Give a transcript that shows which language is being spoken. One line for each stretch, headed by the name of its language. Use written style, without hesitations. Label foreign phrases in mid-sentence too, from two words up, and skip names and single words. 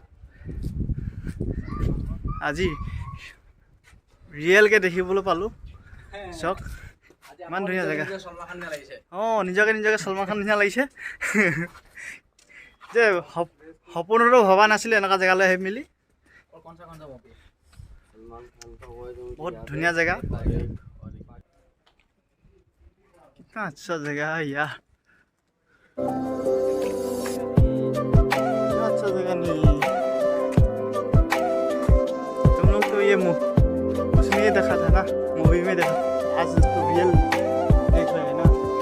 Assamese: আজি ৰিয়েলকৈ দেখিবলৈ পালোঁ চাওক ইমান ধুনীয়া জেগা অঁ নিজকে সলমান খান নিচিনা লাগিছে যে সপোনতো ভবা নাছিলে এনেকুৱা জেগালৈ আহি মেলি বহুত ধুনীয়া জেগা
Hindi: कितना अच्छा जगह है यार अच्छा जगह नहीं तुम लोग तो ये उसमें देखा था ना मूवी में देखा आज तो रियल देख रहे हैं ना